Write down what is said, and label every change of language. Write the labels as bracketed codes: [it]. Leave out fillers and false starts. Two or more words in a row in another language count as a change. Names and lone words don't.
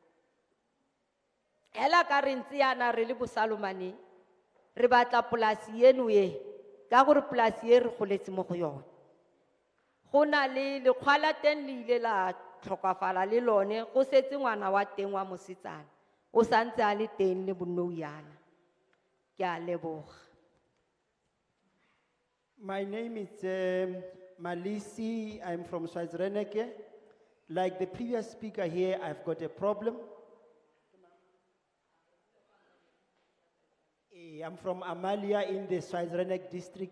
[tn] Hela ka re ntse yana re le bo Salomane re batla polasi eno e ka gore polasi e re goletse mo go yone. Go na le lekgwala teng le ile la tlhokafala le lone go setse ngwana wa teng wa mosetsana o santse a le teng le bonnou yana. Ke a leboga. [en] My name is Malisi. I'm from Swazilandeke. Like the previous speaker here, I've got a problem. I'm from Amalia in the Swazilandeke district.